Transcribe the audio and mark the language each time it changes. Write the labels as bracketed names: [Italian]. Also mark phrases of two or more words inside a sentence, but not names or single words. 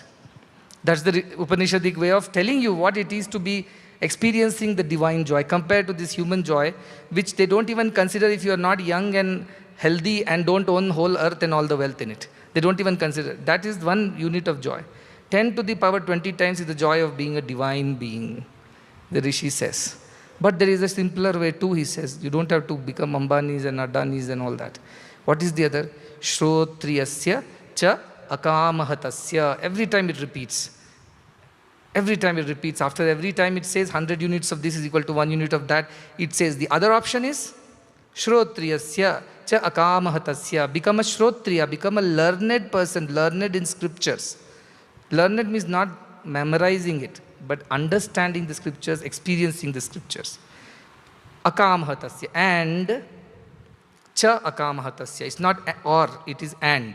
[English] That's the Upanishadic way of telling you what it is to be experiencing the divine joy compared to this human joy, which they don't even consider if you are not young and healthy and don't own whole earth and all the wealth in it. They don't even consider. That is 1 unit of joy. 10 to the power 20 times is the joy of being a divine being, the Rishi says. But there is a simpler way too, he says. You don't have to become Ambanis and Adanis and all that. What is the other? [Sanskrit] Shrotriyasya cha akamahatasya. [English] Every time it repeats. Every time it repeats. After every time it says 100 units of this is equal to 1 unit of that. It says the other option is [Sanskrit] Shrotriyasya cha akamahatasya. [English] Become a Shrotriya, become a learned person, learned in scriptures. Learned means not memorizing it, but understanding the scriptures, experiencing the scriptures. [Sanskrit] Akamahatasya. And cha akamahatasya. [English] It's not or, it is and.